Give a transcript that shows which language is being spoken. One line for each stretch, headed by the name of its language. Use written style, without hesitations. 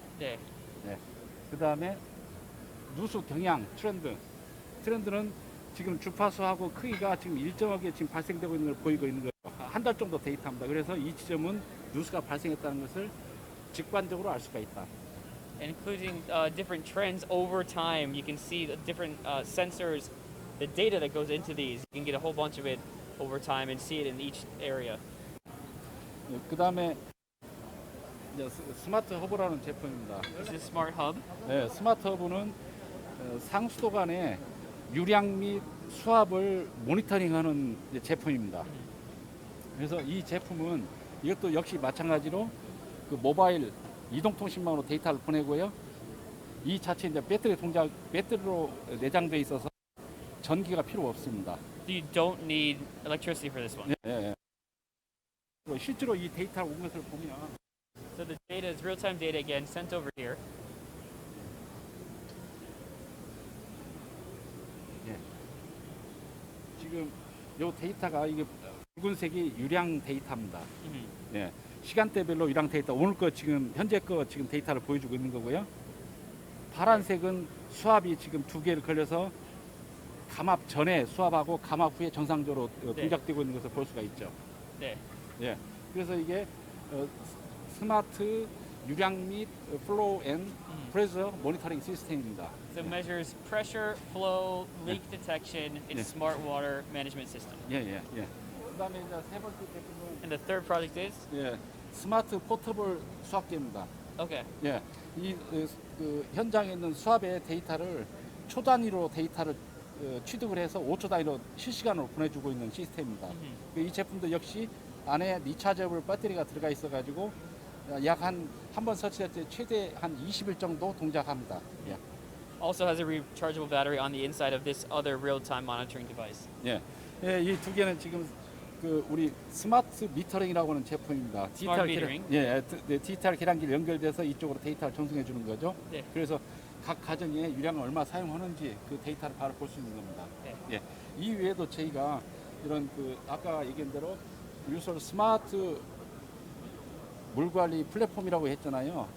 Korean: 네. 그다음에 누수 경향 트렌드는 지금 주파수하고 크기가 지금 일정하게 지금 발생되고 있는 걸 보이고 있는 거예요. 한 달 정도 데이터입니다. 그래서 이 지점은 누수가 발생했다는 것을 직관적으로 알 수가 있다.
English: Including different trends over time. You can see the different sensors, the data that goes into these. You can get a whole bunch of it over time and see it in each area.
Korean: 그다음에 스마트 허브라는 제품입니다.
English: This is Smart Hub.
Korean: 네, 스마트 허브는 상수도 간의 유량 및 수압을 모니터링하는 제품입니다. 그래서 이 제품은 이것도 역시 마찬가지로 그 모바일 이동통신망으로 데이터를 보내고요. 이 자체 이제 배터리로 내장돼 있어서 전기가 필요 없습니다.
English: you don't need electricity for this one.
Korean: 예. 실제로 이 데이터를 온 것을 보면
English: So the data is real-time data again sent over here.
Korean: 예. 지금 요 데이터가 이게 붉은색이 유량 데이터입니다. 예. 시간대별로 유량 데이터 오늘 거 지금 현재 거 지금 데이터를 보여주고 있는 거고요. 파란색은 수압이 지금 2개를 걸려서 감압 전에 수압하고 감압 후에 정상적으로 동작되고 있는 것을 볼 수가 있죠. 네. 예. 그래서 이게 스마트 유량 및
English: flow and pressure
Korean: 모니터링 시스템입니다.
English: So it measures pressure, flow, leak detection. It's smart water management system.
Korean: 예. 그다음에 이제 세 번째 제품은
English: And the third project is?
Korean: 예. 스마트 포터블 수압기입니다.
English: Okay.
Korean: 예. 그 현장에 있는 수압의 데이터를 초 단위로 데이터를 취득을 해서 5초 단위로 실시간으로 보내주고 있는 시스템입니다. 이 제품도 역시 안에 리차저블 배터리가 들어가 있어가지고 약 한 번 설치할 때 최대 한 20일 정도 동작합니다. 예.
English: Also has a rechargeable battery on the inside of this other real-time monitoring device.
Korean: 예. 이 두 개는 지금 그 우리 스마트 미터링이라고 하는 제품입니다. 디지털 계량기를 연결돼서 이쪽으로 데이터를 전송해 주는 거죠. 네. 그래서 각 가정에 유량을 얼마 사용하는지 그 데이터를 바로 볼 수 있는 겁니다. 네. 예. 이 외에도 저희가 이런 그 아까 얘기한 대로 유솔 스마트 물 관리 플랫폼이라고 했잖아요.